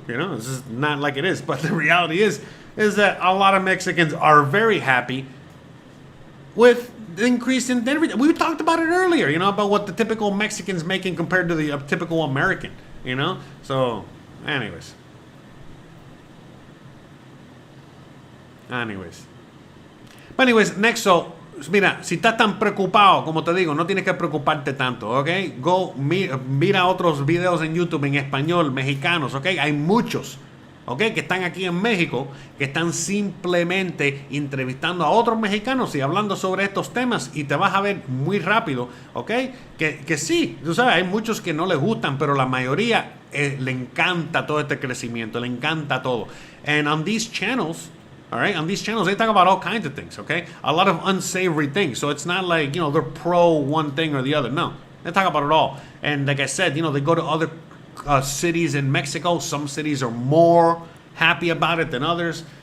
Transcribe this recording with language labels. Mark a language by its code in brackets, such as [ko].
[en] This is not like it is. But the reality is that a lot of Mexicans are very happy with the increase in everything. We talked about it earlier, about what the typical Mexican's making compared to the typical American, So, anyways. But anyways, next, so, [es] mira, si estás tan preocupado, como te digo, no tienes que preocuparte tanto, ¿ok? Go, mira otros videos en YouTube en español, mexicanos, ¿ok? Hay muchos, ¿ok? Que están aquí en México, que están simplemente entrevistando a otros mexicanos y hablando sobre estos temas, y te vas a ver muy rápido, ¿ok? Que sí, tú sabes, hay muchos que no les gustan, pero la mayoría le encanta todo este crecimiento, le encanta todo. [en] And on these channels, all right, on these channels, they talk about all kinds of things, okay? A lot of unsavory things. So it's not like, they're pro one thing or the other. No, they talk about it all. And like I said, they go to other cities in Mexico. Some cities are more happy about it than others.